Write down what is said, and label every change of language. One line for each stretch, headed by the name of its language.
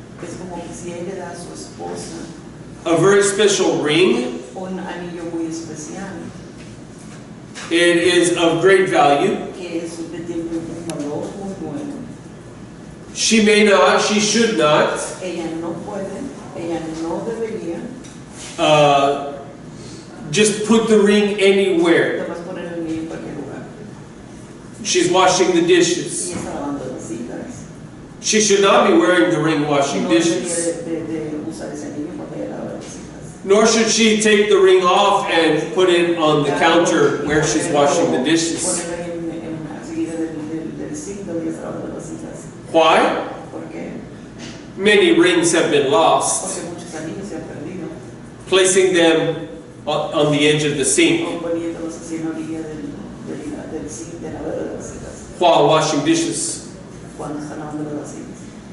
Spanish: es como que si él le da a su esposa
English: a very special ring,
Spanish: un anillo muy especial
English: It is of great value.
Spanish: que eso tiene un valor muy bueno.
English: She may not, she should not
Spanish: Ella no puede, ella no debería
English: just put the ring anywhere.
Spanish: además poner el niño en cualquier lugar.
English: She's washing the dishes.
Spanish: Ella está lavando las vasijas.
English: She should not be wearing the ring washing
Spanish: No
English: dishes.
Spanish: debería de usar ese niño cuando ella lava las vasijas.
English: Nor should she take the ring off and put it on the counter where she's washing the dishes.
Spanish: Ponerlo en una seguida del sink donde ella está lavando las vasijas.
English: Why?
Spanish: ¿Por qué?
English: Many rings have been lost.
Spanish: Porque muchos anillos se han perdido.
English: Placing them on the edge of the sink
Spanish: O poniéndolos así en la orilla del sink de lavado de las vasijas.
English: while washing dishes.
Spanish: Cuando están lavando las vasijas.